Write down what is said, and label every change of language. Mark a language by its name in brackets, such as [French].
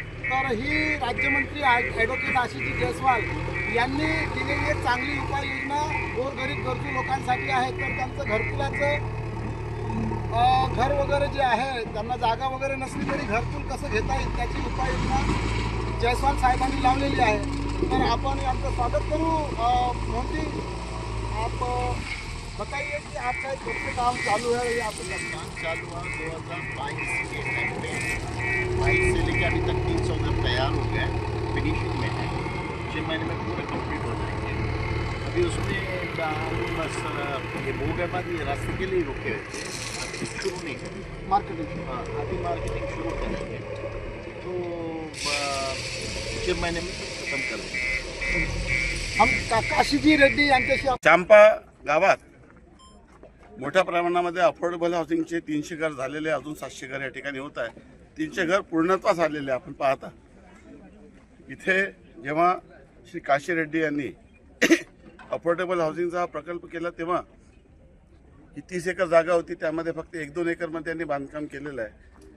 [Marathi] तर ही राज्यमंत्री ॲडव्होकेट आशिषजी जयस्वाल यांनी दिलेली एक चांगली उपाययोजना गोरगरीब गरजू लोकांसाठी आहे. तर त्यांचं घरकुलाचं घर वगैरे जे आहे त्यांना जागा वगैरे नसली तरी घरकुल कसं घेता येईल त्याची उपाययोजना जयस्वाल साहेबांनी लावलेली आहे. तर आपण यांचं स्वागत करू. [Hindi] मोदी आप बताइए कि आपका कब से काम चालू है? ये आपका काम चालू हुआ 2022 के टाइम पे 22 से लेकर अभी तक 300 घर तैयार हो गए, फिनिशिंग में है. 6 महीने में पूरे कंप्लीट हो जाएंगे. अभी उसमें हम बस ये हो गए बाद ये रास्ते के लिए रुके हुए थे, अभी शुरू नहीं करेंगे मार्केटिंग. हाँ अभी मार्केटिंग शुरू करेंगे तो 6 महीने में खत्म करेंगे. [Marathi] हम काशीजी रेड्डी यांच्याशी चांपा गावात मोठ्या प्रमाणामध्ये अफोर्डेबल हाऊसिंगचे 300 घर झालेले, अजून 700 घर या ठिकाणी होत आहे. 300 घर पूर्णत्वास आलेले आपण पाहता. इथे जेव्हा श्री काशी रेड्डी यांनी अफोर्डेबल हाऊसिंगचा प्रकल्प केला तेव्हा ही 30 एकर जागा होती, त्यामध्ये फक्त 1-2 एकरमध्ये त्यांनी बांधकाम केलेलं आहे.